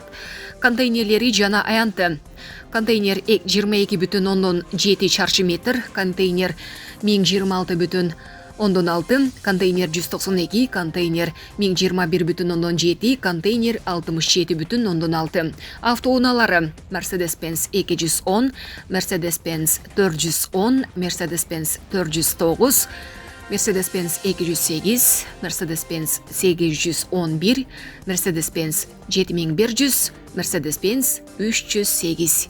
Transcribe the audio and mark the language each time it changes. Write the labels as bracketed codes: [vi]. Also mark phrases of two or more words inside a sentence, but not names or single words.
[ky] Контейнерлери жана аянты: контейнер 22,7 чарчы метр, контейнер 1026,6, контейнер 192, контейнер 1021,7, контейнер 67,6. Автоуналары: Mercedes-Benz 210, Mercedes-Benz 410, Mercedes-Benz 409, Mercedes-Benz 208, Mercedes-Benz 811, Mercedes-Benz 7100, Mercedes-Benz 308.